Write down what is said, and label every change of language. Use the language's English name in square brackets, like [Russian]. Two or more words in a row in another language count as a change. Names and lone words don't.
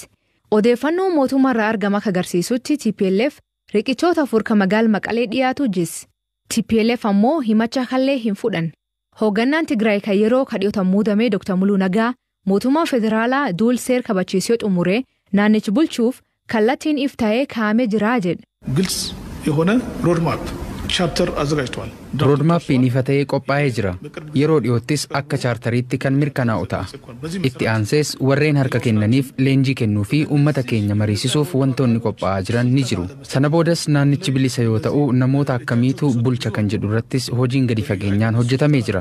[Oromo] Odeeffannoo mootummaarraa argama agarsiisutti TPLF riqichoota 4 kan magaala Maqalee dhiyaatu jis. TPLF ammoo himacha kallee hin fudhan. Hoogganaan Tigraay kan yeroo kadhiyootan muudame Dr. Muluu Nagaa mootummaa federaalaa duul seer kabachiisee xumuree naannichi bulchuuf kallattiin iftaa'ee kaa'amee jira jedhe. [Amharic] ግልጽ የሆነ [English] roadmap chapter [Amharic] አዘጋጅቷል። [Oromo] roodmaappiin ifa ta'ee qophaa'ee jira. Yeroo dhiyoottis akka chaartariitti kan mirkanaa'u ta'a. Itti aansees warreen harka kennaniif leenjii kennuu fi uummata keenya mariisisuuf wantoonni qophaa'aa jiran ni jiru. Sana boodas naannichi bilisa yoo ta'u namoota akkamiitu bulcha kan jedhu irrattis hojiin gadi fageenyaan hojjetamee jira.